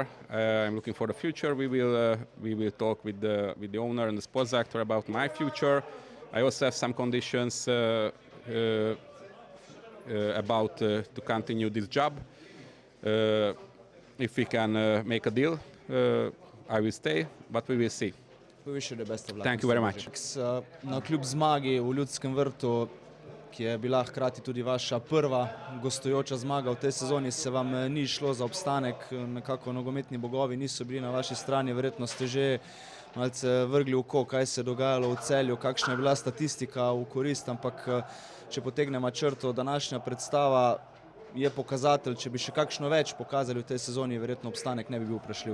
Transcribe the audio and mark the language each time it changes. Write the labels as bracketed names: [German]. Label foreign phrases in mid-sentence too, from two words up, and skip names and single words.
[English] I'm looking for the future. We will talk with the owner and the sports director about my future. I also have some conditions about to continue this job. If we can make a deal, I will stay, but we will see. We wish you the best of luck. Thank you very much. [Slovenian] Na kljub zmagi v Ljudskem vrtu, ki je bila hkrati tudi vaša prva gostujoča zmaga v tej sezoni, se vam ni šlo za obstanek, nekako nogometni bogovi niso bili na vaši strani, verjetno ste že malce vrgli oko, kaj se je dogajalo v Celju, kakšna je bila statistika v korist, ampak če potegnemo črto, današnja predstava je pokazatelj, če bi še kakšno več pokazali v tej sezoni, verjetno obstanek ne bi bil vprašljiv.